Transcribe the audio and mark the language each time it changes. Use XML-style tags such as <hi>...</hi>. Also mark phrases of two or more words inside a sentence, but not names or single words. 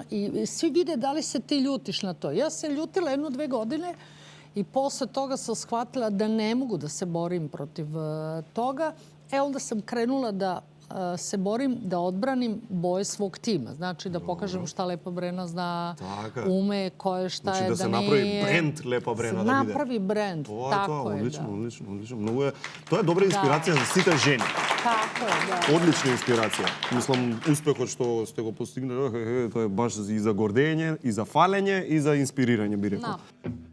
<sr>I svi vide da li se ti ljutiš na to. Ja se ljutila 1-2 godine i posle toga sam shvatila da ne mogu da se borim protiv toga. Onda sam krenula da se borim da odbranim boje svog tima. Znači da pokažem šta Lepa Brena zna, ume, ko je, šta je, da nije... Znači da se napravi brend Lepa Brena da bide. Napravi brend, tako je, da. Odlično.</sr> <mk>Тоа е добра инспирација за сите жени.</mk> <sr>Tako je, da.</sr> <mk>Одлична инспирација. Мислам, успехот што сте го постигнали, тоа е баш и за гордење, и за фалење, и за инспирирање, би рекол.</mk>